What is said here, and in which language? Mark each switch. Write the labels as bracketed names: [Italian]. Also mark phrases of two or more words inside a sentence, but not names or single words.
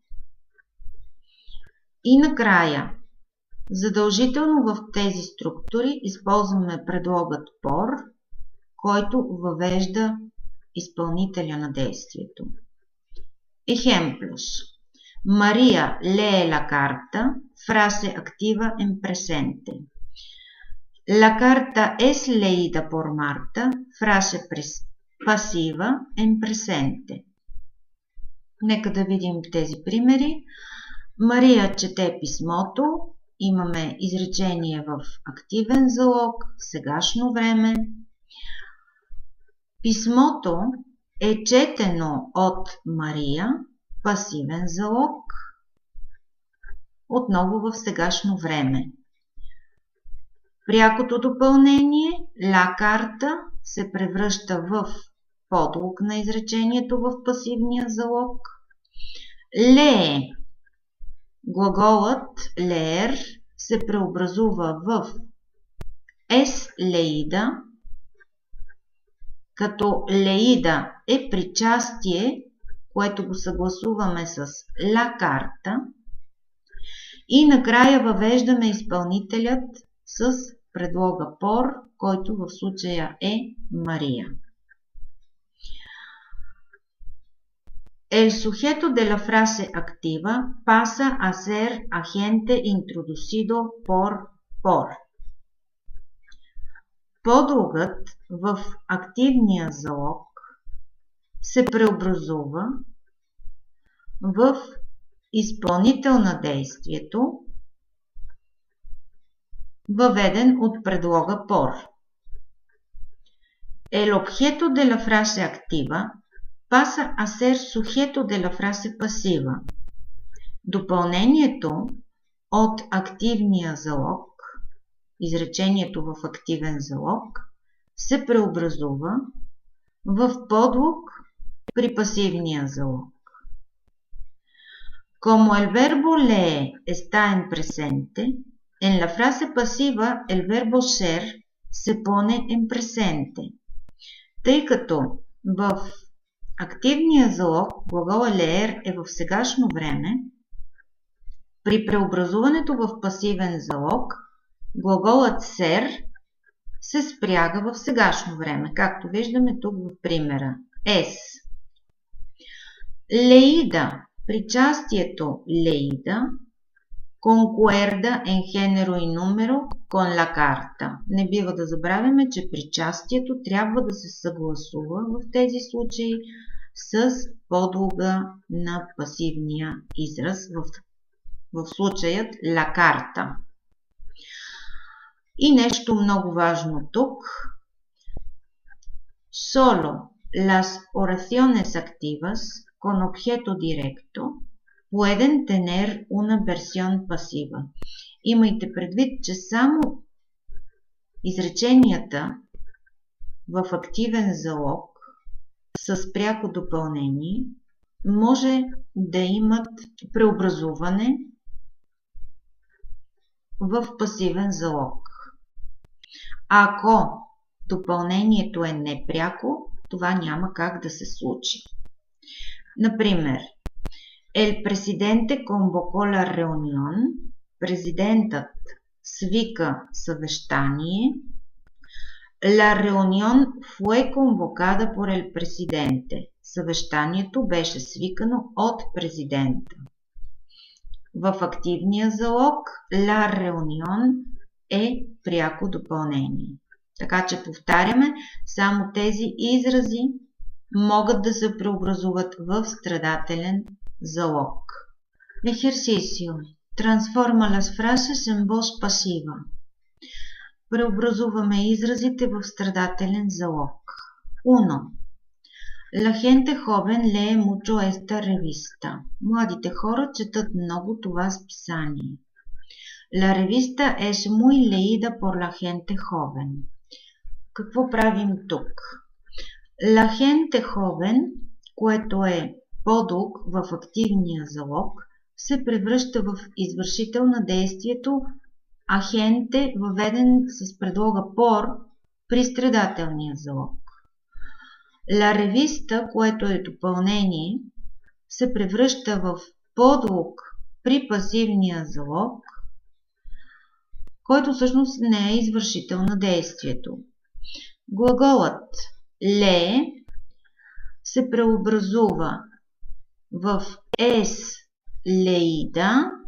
[Bulgarian] И накрая, задължително в тези структури използваме предлогът por, който въвежда изпълнителя на действието. [Spanish] Ejemplos. María lee la carta, frase activa en presente. La carta es leída por Marta, frase pasiva en presente. [Bulgarian] Нека да видим тези примери. Мария чете писмото, имаме изречение в активен залог, сегашно време. Писмото е четено от Мария, пасивен залог, отново в сегашно време. Прякото допълнение, [Spanish] la carta, [Bulgarian] се превръща в подлог на изречението в пасивния залог. Lee. Глаголът leer се преобразува в [Spanish] es leída, [Bulgarian] като leída е причастие, което го съгласуваме с [Spanish] la carta, [Bulgarian] и накрая въвеждаме изпълнителят с предлога por, който в случая е Мария. [Spanish] El sujeto de la frase activa pasa a ser agente introducido por. [Bulgarian] Подлогът в активния залог се преобразува в изпълнител на действието, въведен от предлога por. [Spanish] El objeto de la frase activa pasa a ser sujeto de la frase pasiva. [Bulgarian] Допълнението от активния залог, изречението в активен залог, се преобразува в подлог при пасивния залог. [Spanish] Como el verbo lee está en presente, en la frase pasiva el verbo ser se pone en presente. [Bulgarian] Тъй като в активния залог глагола leer е в сегашно време, при преобразуването в пасивен залог глаголът ser се спряга в сегашно време, както виждаме тук в примера. [Spanish] Es. Leída. Причастието leída concuerda en género y número con la carta. [Bulgarian] Не бива да забравяме, че причастието трябва да се съгласува в тези случаи с подлога на пасивния израз, в случаят [Spanish] la carta. [Bulgarian] И нещо много важно тук. [Spanish] Solo las oraciones activas con objeto directo pueden tener una versión pasiva. [Bulgarian] Имайте предвид, че само изреченията в активен залог с пряко допълнение може да имат преобразуване в пасивен залог. Ако допълнението е непряко, това няма как да се случи. Например, [Spanish] El presidente convocó la reunión. [Bulgarian] Президентът свика съвещание. [Spanish] La reunión fue convocada por el presidente. [Bulgarian] Съвещанието беше свикано от президента. В активния залог [Spanish] la reunión [Bulgarian] е пряко допълнение. Така че повтаряме, само тези изрази могат да се преобразуват в страдателен залог. [Spanish] Ejercicio. Transforma las frases en voz pasiva. [Bulgarian] Преобразуваме изразите в страдателен залог. 1. [Spanish] La gente joven lee mucho esta revista. [Bulgarian] Младите хора четат много това списание. [Spanish] La revista es muy leída por la gente joven. [Bulgarian] Какво правим тук? [Spanish] La gente joven, [Bulgarian] което е подлог в активния залог, се превръща в извършител на действието агенте, въведен с предлога por при страдателния залог. [Spanish] La revista, [Bulgarian] което е допълнение, се превръща в подлог при пасивния залог, който всъщност не е извършител на действието. Глаголът lee се преобразува в [Spanish] es leída.